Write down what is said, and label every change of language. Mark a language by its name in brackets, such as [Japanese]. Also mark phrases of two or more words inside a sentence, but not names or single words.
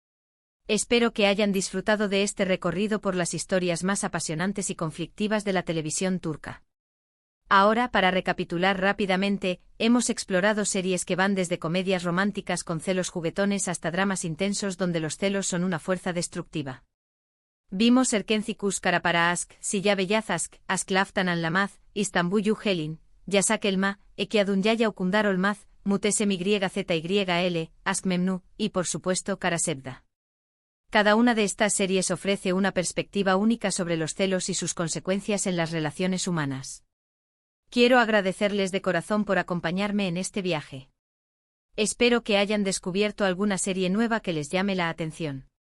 [Spanish] Espero que hayan disfrutado de este recorrido por las historias más apasionantes y conflictivas de la televisión turca. Ahora, para recapitular rápidamente, hemos explorado series que van desde comedias románticas con celos juguetones hasta dramas intensos donde los celos son una fuerza destructiva. Vimos Erkencikus Karapara Ask, Silla Beyaz Ask, Ask Laftan Anlamaz, Istanbuyu Helin, Yasak Elma, Ekiadunyaya Okundar Olmaz, Mutesem YZYL, Ask Memnu, y por supuesto Kara Sevda. Cada una de estas series ofrece una perspectiva única sobre los celos y sus consecuencias en las relaciones humanas. Quiero agradecerles de corazón por acompañarme en este viaje. Espero que hayan descubierto alguna serie nueva que les llame la atención.